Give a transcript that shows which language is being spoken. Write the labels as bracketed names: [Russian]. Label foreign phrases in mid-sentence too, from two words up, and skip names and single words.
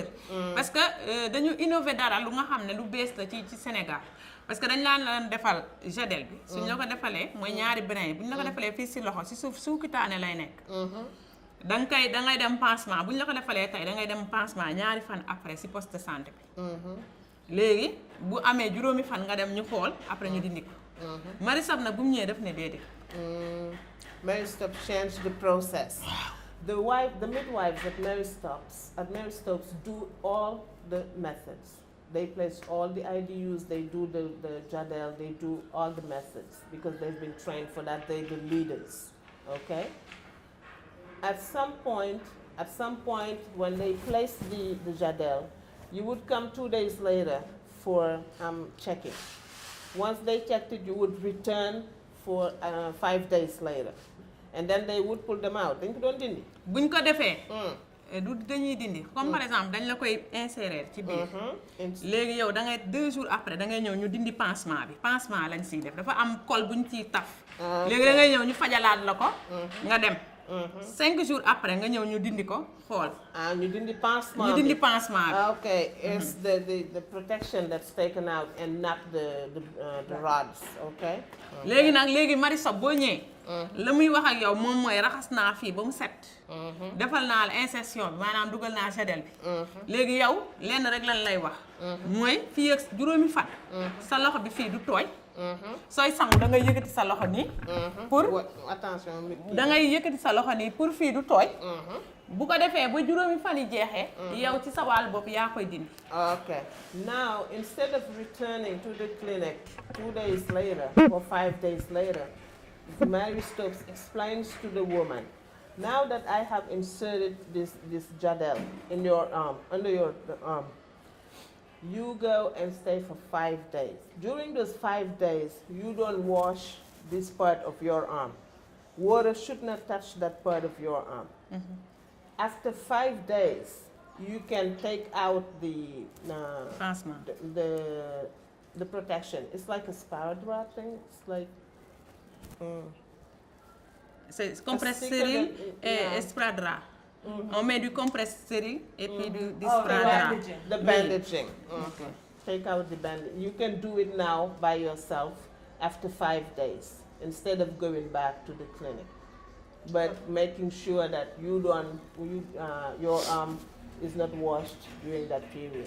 [French] parce que [Wolof] dañu innover dara lu nga xam ne lu bees la ci Sénégal [French] parce que [Wolof] dañ laan defal jadel bi suñ la ko defalee mooy ñaari brin yi bu ñu la ko defalee fii si loxo si suukitaane lay nekk. dangay dem pansement bu ñu la ko defalee tey dangay dem pansement ñaari fan après si [French] poste de santé [Wolof] bi. léegi bu amee juróomi fan nga dem ñu xool après ñu dindi ko. Marisab nag bu mu ñëwee def ne déedéet. [English] Maristop changed the process. The midwives at Maristop's do all the methods. They place all the IDUs, they do the jadel, they do all the methods because they've been trained for that. They're the leaders, okay? At some point, when they place the jadel, you would come 2 days later for checking. Once they checked it, you would return for 5 days later. And then they would pull them out. [Wolof] Dañ ko doon dindi. buñ ko defee. du dañuy dindi [French] comme par exemple [Wolof] dañ la koy insérer ci biir. léegi yow da ngay [French] 2 jours après [Wolof] da ngay ñëw ñu dindi pansement bi pansement lañ siy def dafa am col buñ ciy taf. léegi da ngay ñëw ñu fajalaat la ko. nga dem. [French] 5 jours après [Wolof] nga ñëw ñu dindi ko xool. ñu dindi pansement bi. ñu dindi pansement bi. [English] Okay, it's the protection that's taken out and not the rods, okay? [Wolof] léegi Marisol boo ñëwee. la muy wax ak yow moom mooy raxas naa fii ba mu set. defal naa la insertion bi maanaam dugal naa jadel bi. léegi yow lenn rek lan lay wax. mooy fii ak juróomi fan. sa loxo bi fii du tooy. sooy sangu da ngay yëkkati sa loxo nii pour attention da ngay yëkkati sa loxo nii pour fii du tooy bu ko defee ba juróomi fan yi jeexee yow ci sa wàll bopp yaa koy dindi. [English] Okay. Now, instead of returning to the clinic 2 days later or 5 days later, Mary Stokes explains to the woman, now that I have inserted this jadel in your arm, under your arm, you go and stay for 5 days. During those 5 days, you don't wash this part of your arm. Water should not touch that part of your arm. After 5 days, you can take out the protection. It's like a sparadrap thing. It's like [French] c'est compresse stérile et sparadrap. On met du compresse stérile et puis du sparadrap. [English] The bandaging. Take out the bandage. You can do it now by yourself after 5 days instead of going back to the clinic. But making sure that your arm is not washed during that period.